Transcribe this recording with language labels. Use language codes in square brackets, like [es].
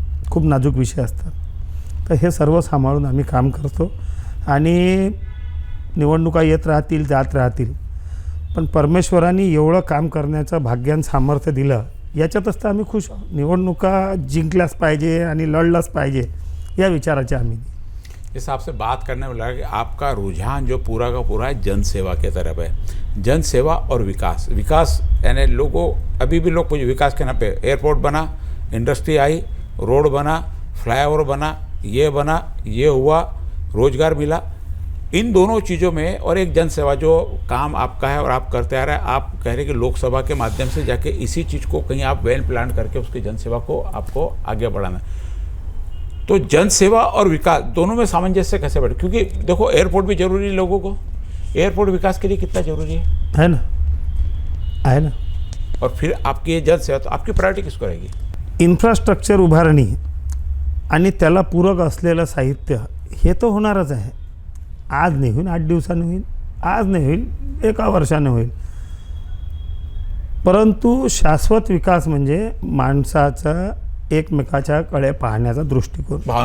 [mr] खूप नाजूक विषय असतात. तर हे सर्व सांभाळून आम्ही काम करतो आणि निवडणुका येत राहतील, जात राहतील, पण परमेश्वरांनी एवढं काम करण्याचं भाग्यान सामर्थ्य दिलं याच्यातच तर आम्ही खुश आहोत. निवडणुका जिंकल्याच पाहिजे आणि लढलाच पाहिजे या विचाराचे आम्ही. [hi] इस आपसे बात करने में लगा कि आपका रुझान जो पूरा का पूरा है जनसेवा के तरफ है. जनसेवा और विकास. विकास यानी लोगों, अभी भी लोग कुछ विकास के नाम पे, एयरपोर्ट बना, इंडस्ट्री आई, रोड बना, फ्लाईओवर बना, ये हुआ, रोजगार मिला. इन दोनों चीज़ों में और एक जनसेवा जो काम आपका है और आप करते आ रहे हैं. आप कह रहे हैं कि लोकसभा के माध्यम से जाके इसी चीज़ को कहीं आप वेल प्लान करके उसकी जनसेवा को आपको आगे बढ़ाना. तो जनसेवा और विकास दोनों में सामंजस्य कैसे बैठे? क्योंकि देखो एयरपोर्ट भी जरूरी है लोगों को. एयरपोर्ट विकास के लिए कितना जरूरी है ना. और फिर आपकी ये जनसेवा, तो आपकी प्रायोरिटी किसको रहेगी? [mr] इन्फ्रास्ट्रक्चर उभारणी आणि त्याला पूरक असलेलं साहित्य हे तर होणारच आहे. आज नाही होईल, 8 दिवसांनी होईल, आज नाही होईल, 1 वर्षाने होईल. परंतु शाश्वत विकास म्हणजे माणसाचा एकमेकाच्या कडे पाहण्याचा दृष्टिकोन.